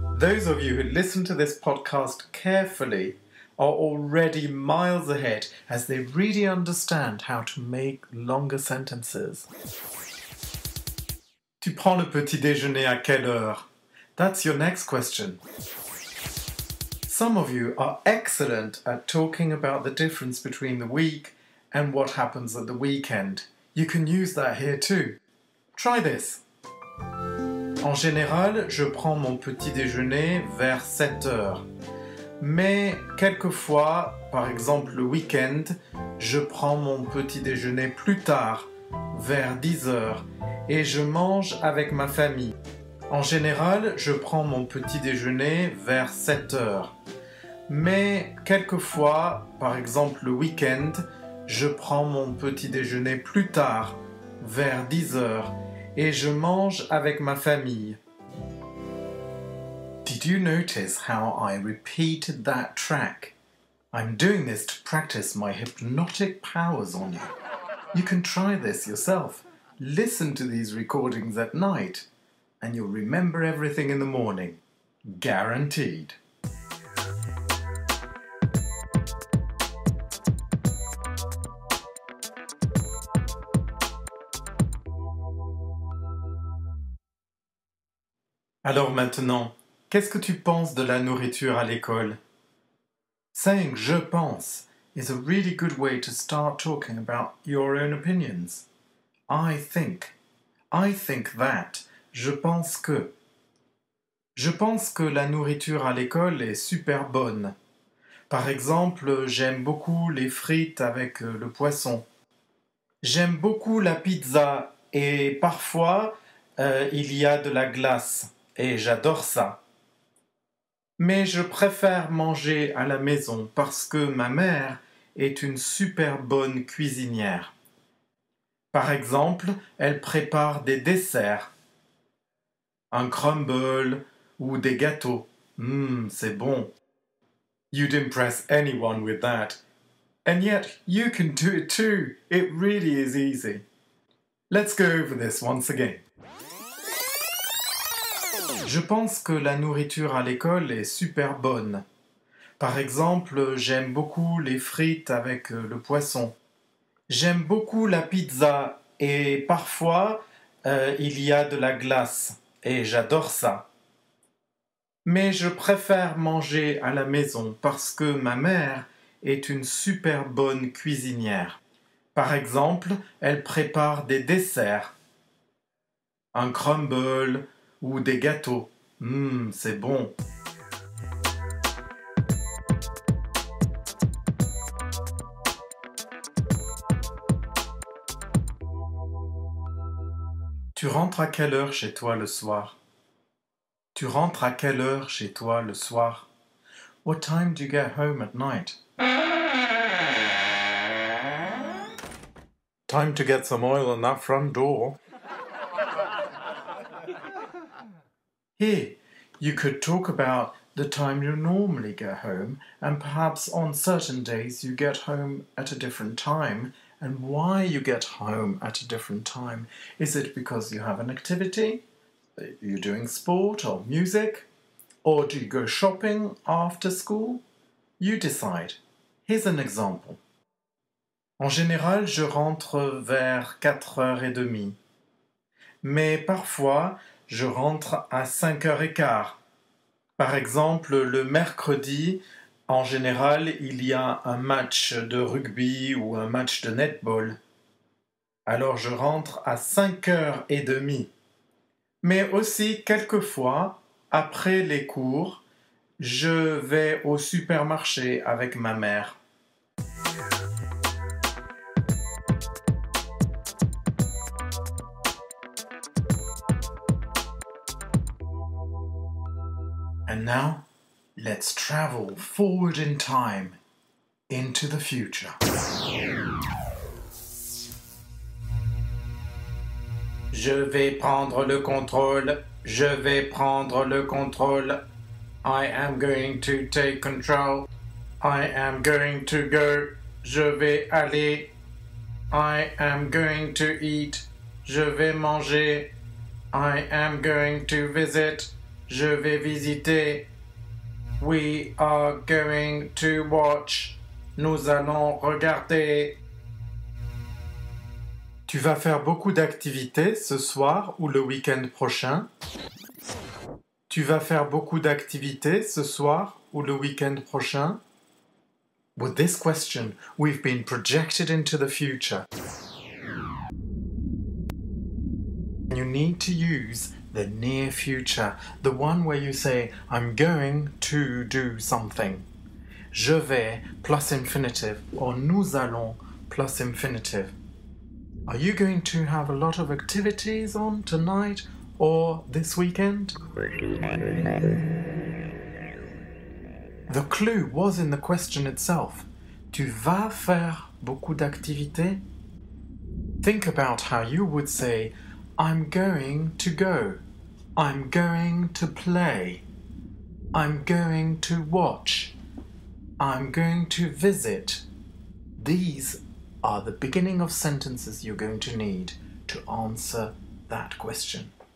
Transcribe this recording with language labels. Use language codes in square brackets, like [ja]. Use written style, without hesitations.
[en] Those of you who listen to this podcast carefully are already miles ahead as they really understand how to make longer sentences. [fr] Tu prends le petit déjeuner à quelle heure? [en] That's your next question. Some of you are excellent at talking about the difference between the week and what happens at the weekend. You can use that here too. Try this. [fr] En général, je prends mon petit déjeuner vers 7 heures. Mais quelquefois, par exemple le week-end, je prends mon petit déjeuner plus tard, vers 10 heures, et je mange avec ma famille. En général, je prends mon petit déjeuner vers 7 heures. Mais quelquefois, par exemple le week-end, je prends mon petit déjeuner plus tard, vers 10 heures, et je mange avec ma famille. [en] Did you notice how I repeated that track? I'm doing this to practice my hypnotic powers on you. You can try this yourself. Listen to these recordings at night, and you'll remember everything in the morning. Guaranteed. [fr] Alors maintenant, qu'est-ce que tu penses de la nourriture à l'école? [en] Saying [fr] je pense [en] is a really good way to start talking about your own opinions. I think. I think that. [fr] Je pense que. Je pense que la nourriture à l'école est super bonne. Par exemple, j'aime beaucoup les frites avec le poisson. J'aime beaucoup la pizza et parfois il y a de la glace et j'adore ça. Mais je préfère manger à la maison parce que ma mère est une super bonne cuisinière. Par exemple, elle prépare des desserts, un crumble ou des gâteaux. C'est bon. [en] You'd impress anyone with that. And yet, you can do it too. It really is easy. Let's go over this once again. [fr] Je pense que la nourriture à l'école est super bonne. Par exemple, j'aime beaucoup les frites avec le poisson. J'aime beaucoup la pizza et parfois il y a de la glace et j'adore ça. Mais je préfère manger à la maison parce que ma mère est une super bonne cuisinière. Par exemple, elle prépare des desserts, un crumble ou des gâteaux. C'est bon. Tu rentres à quelle heure chez toi le soir? Tu rentres à quelle heure chez toi le soir? [en] What time do you get home at night? Time to get some oil on that front door. Here, you could talk about the time you normally get home, and perhaps on certain days you get home at a different time, and why you get home at a different time. Is it because you have an activity? You're doing sport or music? Or do you go shopping after school? You decide. Here's an example. [fr] En général, je rentre vers 4h30. Mais parfois, je rentre à 5h15. Par exemple, le mercredi, en général, il y a un match de rugby ou un match de netball. Alors je rentre à 5h30. Mais aussi, quelquefois, après les cours, je vais au supermarché avec ma mère. [en] And now, let's travel forward in time into the future. [fr] Je vais prendre le contrôle. Je vais prendre le contrôle. [en] I am going to take control. I am going to go. [fr] Je vais aller. [en] I am going to eat. [fr] Je vais manger. [en] I am going to visit. [fr] Je vais visiter. [en] We are going to watch. [fr] Nous allons regarder. Tu vas faire beaucoup d'activités ce soir ou le week-end prochain? Tu vas faire beaucoup d'activités ce soir ou le week-end prochain? [en] With this question, we've been projected into the future. You need to use the near future, the one where you say, I'm going to do something. [fr] Je vais [en] plus infinitive or [fr] nous allons [en] plus infinitive. Are you going to have a lot of activities on tonight or this weekend? The clue was in the question itself. [fr] Tu vas faire beaucoup d'activités? [en] Think about how you would say, I'm going to go. I'm going to play. I'm going to watch. I'm going to visit. These are the beginning of sentences you're going to need to answer that question.